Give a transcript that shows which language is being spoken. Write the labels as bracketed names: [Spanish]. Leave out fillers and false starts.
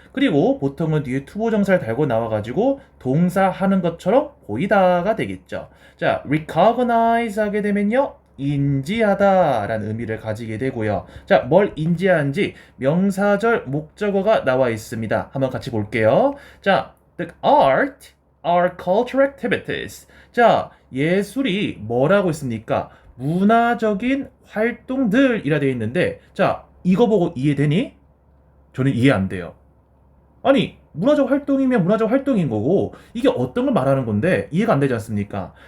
[Korean] 그리고 보통은 뒤에 투부정사를 달고 나와가지고 동사 하는 것처럼 보이다가 되겠죠. 자, recognize 하게 되면요. 인지하다라는 의미를 가지게 되고요. 자, 뭘 인지하는지 명사절 목적어가 나와 있습니다. 한번 같이 볼게요. [English] 자, the art are cultural activities. [Korean] 자, 예술이 뭐라고 있습니까? 문화적인 활동들이라 되어 있는데, 자, 이거 보고 이해되니? 저는 이해 안 돼요. 아니, 문화적 활동이면 문화적 활동인 거고 이게 어떤 걸 말하는 건데 이해가 안 되지 않습니까?